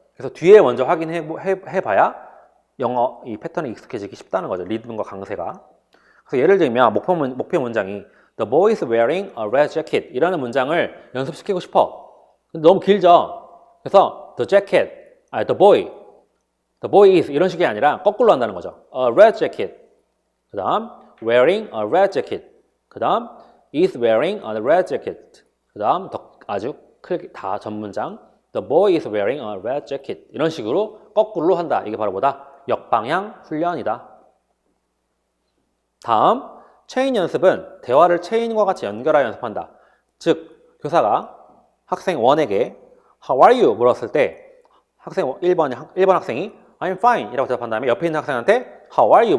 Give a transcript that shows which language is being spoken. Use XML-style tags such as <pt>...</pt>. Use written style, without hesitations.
<ko>그래서 뒤에 먼저 확인해봐야 영어 이 패턴이 익숙해지기 쉽다는 거죠. 리듬과 강세가. 그래서 예를 들면 목표 문장이</ko> <en>The boy is wearing a red jacket</en> <ko>이라는 문장을 연습시키고 싶어. 근데 너무 길죠. 그래서</ko> <en>the boy is</en> <ko>이런 식이 아니라 거꾸로 한다는 거죠.</ko> <en>A red jacket.</en> <ko>그 다음</ko> <en>wearing a red jacket. 그 다음 is wearing a red jacket.</en> <ko>그 다음 아주 크게 다 전문장</ko> <en>The boy is wearing a red jacket.</en> <ko>이런 식으로 거꾸로 한다. 이게 바로 뭐다? 역방향 훈련이다. 다음 체인 연습은 대화를 체인과 같이 연결하여 연습한다. 즉, 교사가 학생 1에게</ko> <en>How are you?</en> <ko>물었을 때 학생 1번 학생이</ko> <en>I'm fine</en> <ko>이라고 대답한 다음에 옆에 있는 학생한테</ko> <en>How are you?</en>